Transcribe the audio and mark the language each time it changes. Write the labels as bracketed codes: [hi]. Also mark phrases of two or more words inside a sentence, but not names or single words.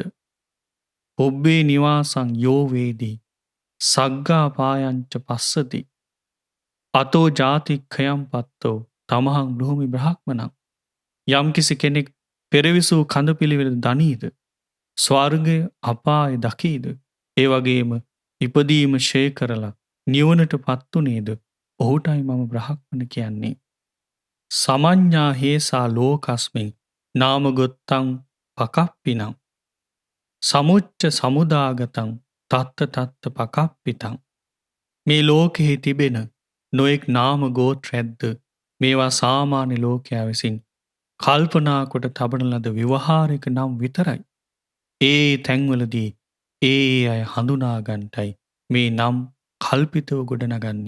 [pi] ඔබ්බේ නිවාසං යෝ වේදී සග්ගා පායංච පස්සති අතෝ ජාතික්ඛයම් පත්තෝ තමහං භූමි බ්‍රහ්මණං. [si] යම්කිසි කෙනෙක් පෙරවිසූ කඳ පිළිවෙල දනීද, ස්වර්ගය අපාය දකීද, ඒ වගේම ඉපදීම ෂේ කරලා නිවනට පත්වනේද, ඔහුටයි මම බ්‍රහ්මණ කියන්නේ. [pi] සමඤ්ඤා හේසා ලෝකස්මින් නාමගොත්තං පකප්පිනං සමුච්ච සමුදාගතං තත්ත තත්ත පකප්පිතං. [si] මේ ලෝකෙහි තිබෙන නොයෙක් නාම ගෝත්‍රයක්ද මේවා සාමාන්‍ය ලෝකයා විසින් කල්පනා කොට තබන ලද ව්‍යවහාරික නම් විතරයි. ඒ තැන්වලදී ඒ අය හඳුනාගන්ටයි මේ නම් කල්පිතව ගොඩනගන්නේ.